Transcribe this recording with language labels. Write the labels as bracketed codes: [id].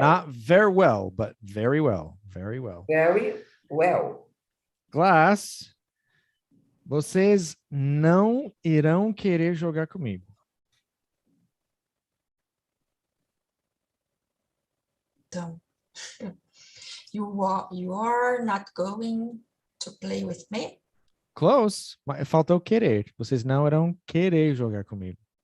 [en] not very well, but very well. Very well. Very well. [pt] Glass, vocês não irão querer jogar comigo. [en] Então, you are not going to play with me? [pt] Close, mas faltou querer. Vocês não irão querer jogar comigo.